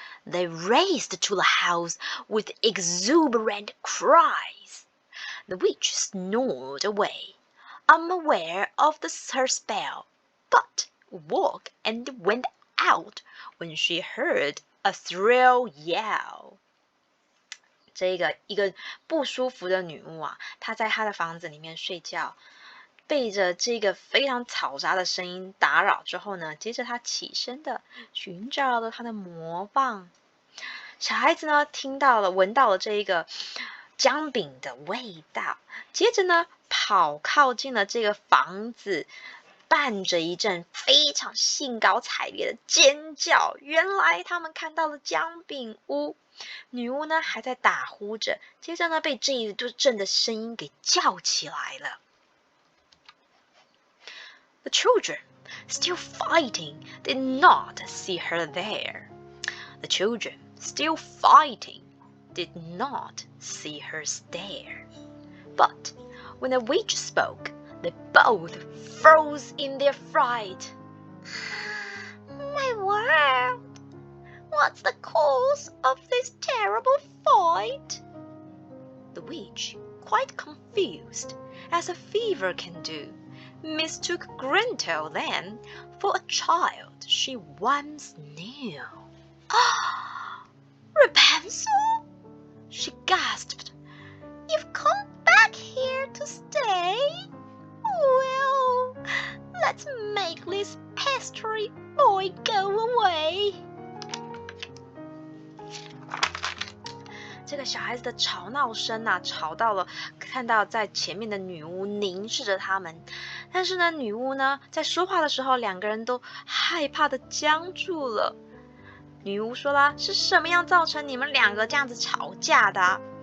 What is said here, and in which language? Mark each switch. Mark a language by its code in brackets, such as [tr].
[en] They raced to the house with exuberant cries. The witch snored away, unaware of her spell, but woke and went out when she heard a shrill yell. [zh] 这个一个不舒服的女巫啊，她在她的房子里面睡觉，被着这个非常嘈杂的声音打扰之后呢，接着她起身的寻找了她的魔棒。小孩子呢听到了、闻到了这一个姜饼的味道，接着呢跑靠近了这个房子，伴着一阵非常兴高采烈的尖叫。原来他们看到了姜饼屋，女巫呢还在打呼着，接着呢被这一阵的声音给叫起来了。 [en] The children, still fighting, did not see her there. The children, still fighting, did not see her stare. But when the witch spoke, they both froze in their fright. My word! What's the cause of this terrible fight? The witch, quite confused, as a fever can do, mistook Gretel then for a child she once knew. Rapunzel? She gasped. You've come back here to stay? Well, let's make this pestery boy go away. [zh] 这个小孩子的吵闹声啊，吵到了看到在前面的女巫凝视着他们。但是呢，女巫呢在说话的时候，两个人都害怕的僵住了。女巫说啦，是什么样造成你们两个这样子吵架的啊？